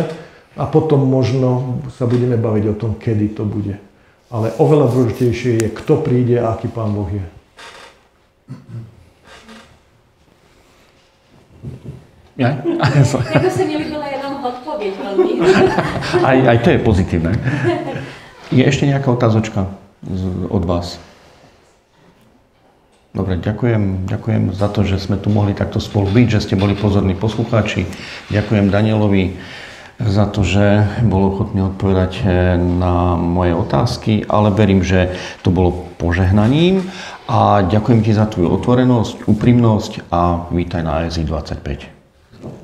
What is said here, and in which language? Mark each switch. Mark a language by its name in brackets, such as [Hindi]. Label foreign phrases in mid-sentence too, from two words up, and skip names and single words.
[Slovak] A potom možno sa budeme baviť o tom, kedy to bude. Ale oveľa dôležitejšie je, kto príde a aký Pán Boh je. Ja? [Czech] Jako se mi líbila jenom odpověď velmi. [Slovak] Aj to je pozitívne. Je ešte nejaká otázočka od vás? Dobre, ďakujem za to, že sme tu mohli takto spolu byť, že ste boli pozorní poslucháči. Ďakujem Danielovi za to, že bol ochotný odpovedať na moje otázky, ale verím, že to bolo požehnaním a ďakujem ti za tvoju otvorenosť, úprimnosť a vítaj na ASI 25.